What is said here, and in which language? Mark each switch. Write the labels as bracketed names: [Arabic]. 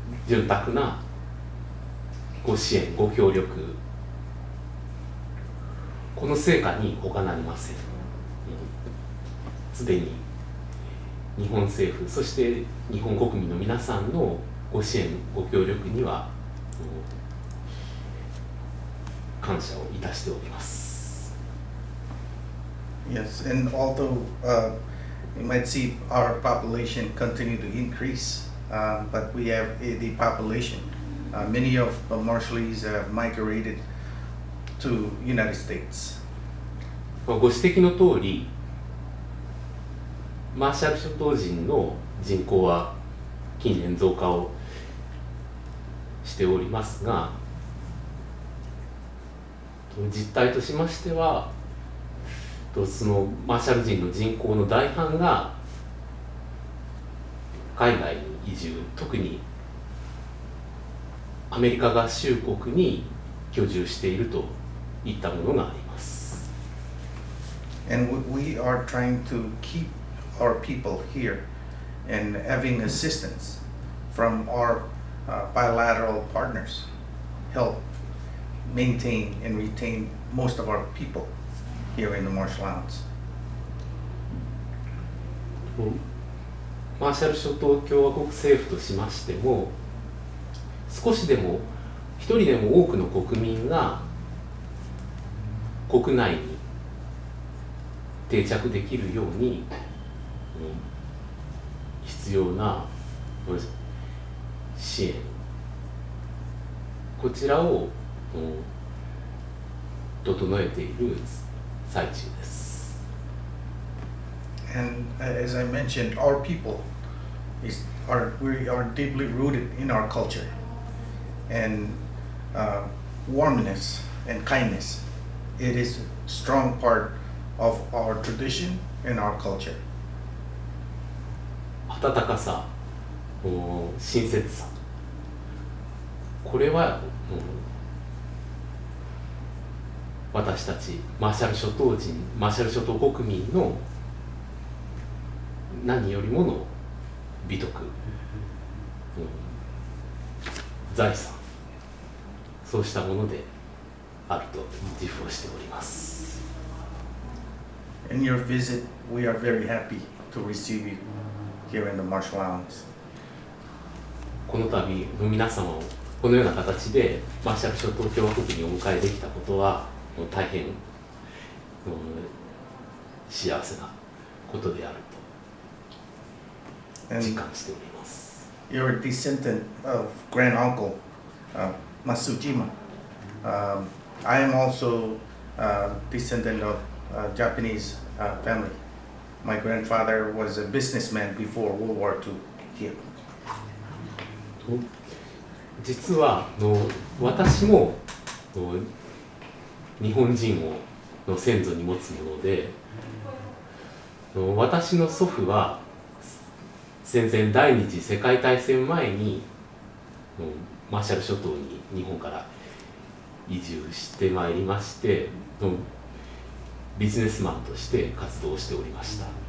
[Japanese] 潤沢なご支援ご協力、この成果に他なりません。すでに日本政府、そして日本国民の皆さんのご支援ご協力には感謝をいたしております。 [English] Yes, and although you might see our population continue to increase, but we have the population. Many of the Marshallese have migrated to United States. [Japanese] ご指摘の通り、マーシャル諸島人の人口は近年増加をしておりますが、実態としましては、そのマーシャル人の人口の大半が海外に移住、特にアメリカ合衆国に居住しているといったものがあります。 [English] And we are trying to keep our people here and having assistance from our bilateral partners, help maintain and retain most of our people here in the Marshall Islands. [Japanese] マーシャル諸島共和国政府としましても、少しでも一人でも多くの国民が国内に定着できるように、必要な支援、こちらを整えている最中です。 [English] And as I mentioned, our people we are deeply rooted in our culture, and warmness and kindness. It is a strong part of our tradition and our culture. [Japanese] 温かさ、親切さ、これは私たちマーシャル諸島人、マーシャル諸島国民の何よりもの美徳、財産、そうしたものであると自負をしております。 [English] In your visit, we are very happy to receive you here in the Marshall Islands. [Japanese] この度の皆様をこのような形でマーシャル諸島共和国にお迎えできたことは大変幸せなことであると実感しております。 [English] You're a descendant of Grand Uncle Masujima. I am also a descendant of Japanese family. My grandfather was a businessman before World War II here. [Japanese] 実は私も日本人の先祖に持つもので、私の祖父は戦前第二次世界大戦前にマーシャル諸島に日本から移住してまいりまして、ビジネスマンとして活動しておりました。